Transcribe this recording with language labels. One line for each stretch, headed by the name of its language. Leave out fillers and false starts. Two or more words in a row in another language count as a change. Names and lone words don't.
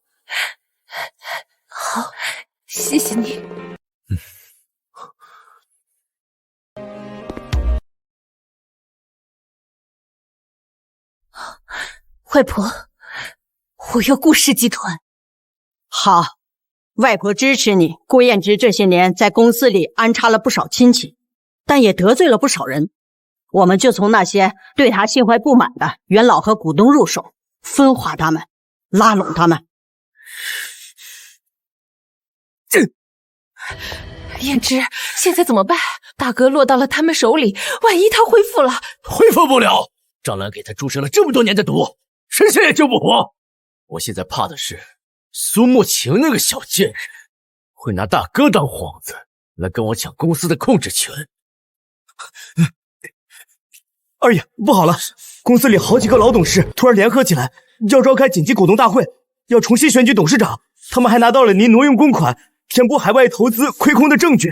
Chinese: 好，謝謝你。外婆，我要顧氏集團。好，外婆支持你。顧彥之這些年在公司裡安插了不少親戚，但也得罪了不少人。我們就從那些對他心懷不滿的元老和股東入手，分化他們，拉攏他們。彥之，現在怎麼辦？大哥落到了他們手裡，萬一他恢復了？恢復不了，張蘭給他注射了這麼多年的毒，神仙也救不活。我現在怕的是蘇沐晴那個小賤人會拿大哥當幌子來跟我搶公司的控制權。二爺，不好了，公司裡好幾個老董事突然聯合起來，要召開緊急股東大會，要重新選舉董事長。他們還拿到了您挪用公款、填補海外投資虧空的證據。